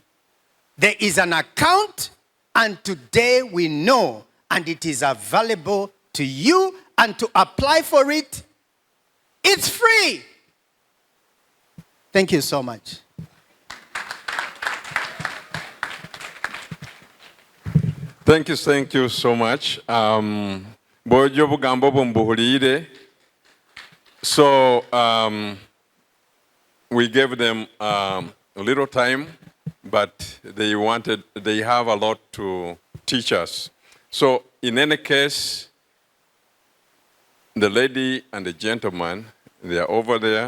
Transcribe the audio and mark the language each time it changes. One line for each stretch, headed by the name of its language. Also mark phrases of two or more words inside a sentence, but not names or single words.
English: There is an account, and today we know, and it is available to you, and to apply for it, it's free. Thank you so much. Thank you so much.
Nyoro: Bojo bugambo bumbuhulire.
English: So we gave them a little time, but they have a lot to teach us. So in any case, the lady and the gentleman, they are over there.